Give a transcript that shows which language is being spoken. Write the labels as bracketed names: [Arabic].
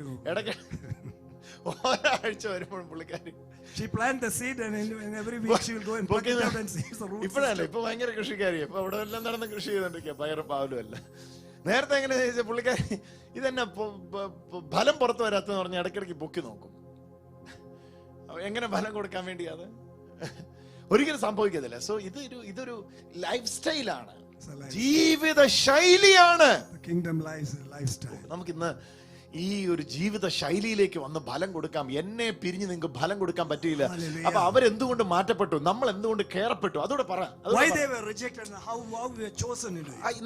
[Malayalam] ഇടയ്ക്ക് ഒരാഴ്ച വരുമ്പോഴും പുള്ളിക്കാരി [English] She plant the seed and in every week she will go and pluck it out and see the roots. [Malayalam] ഇപ്പഴല്ല, ഇപ്പൊ ഭയങ്കര കൃഷിക്കാരി. ഇപ്പൊ അവിടെ എല്ലാം നടന്ന് കൃഷി ചെയ്തോണ്ടിരിക്കുക, പയറും പാവലും അല്ല. നേരത്തെ എങ്ങനെ ചോദിച്ചാൽ പുള്ളിക്കാരി ഇതെന്നെ ഫലം പുറത്തു വരാത്തെന്ന് പറഞ്ഞ് ഇടയ്ക്കിടയ്ക്ക് പൊക്കി നോക്കും. എങ്ങനെ ഫലം കൊടുക്കാൻ വേണ്ടി അത് ഒരിക്കലും സംഭവിക്കത്തില്ല. സോ ഇതൊരു ലൈഫ് സ്റ്റൈലാണ്, ജീവിത ശൈലിയാണ്. [English] Kingdom life is a lifestyle. [Malayalam] നമുക്കിന്ന് ഈ ഒരു ജീവിത ശൈലിയിലേക്ക് വന്ന് ഫലം കൊടുക്കാം. എന്നെ പിരിഞ്ഞ് നിങ്ങൾക്ക് ഫലം കൊടുക്കാൻ പറ്റിയില്ല. അപ്പൊ അവരെന്തുകൊണ്ട് മാറ്റപ്പെട്ടു, നമ്മൾ എന്തുകൊണ്ട് കേറപ്പെട്ടു, അതോടെ പറ. [English] Why they were rejected and how we were chosen into it.